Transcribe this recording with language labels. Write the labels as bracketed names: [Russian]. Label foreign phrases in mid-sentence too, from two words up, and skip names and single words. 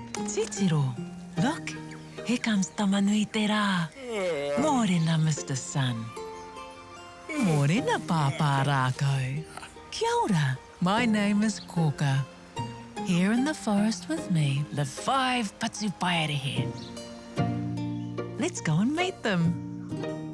[Māori] Titiro, [English] look, here comes Tamanui te rā. [Māori] Mōrena, Mr. Sun. Mōrena, Pāpā rākau. Kia ora, [English] my name is Koka. Here in the forest with me live 5 patupaerehe. Let's go and meet them.